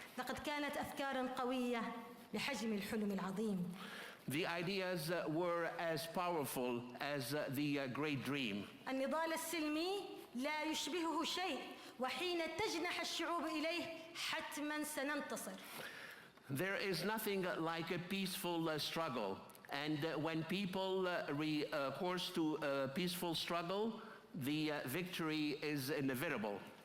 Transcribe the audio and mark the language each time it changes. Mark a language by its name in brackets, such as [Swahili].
[Arabic] لقد كانت أفكار قوية بحجم الحلم العظيم. [English] The ideas were as powerful as the great dream. [Arabic] النضال السلمي لا يشبهه شيء، وحين تجنح الشعوب إليه حتما سننتصر. [English] There is nothing like a peaceful struggle, and when people recourse to a peaceful struggle, the victory is inevitable.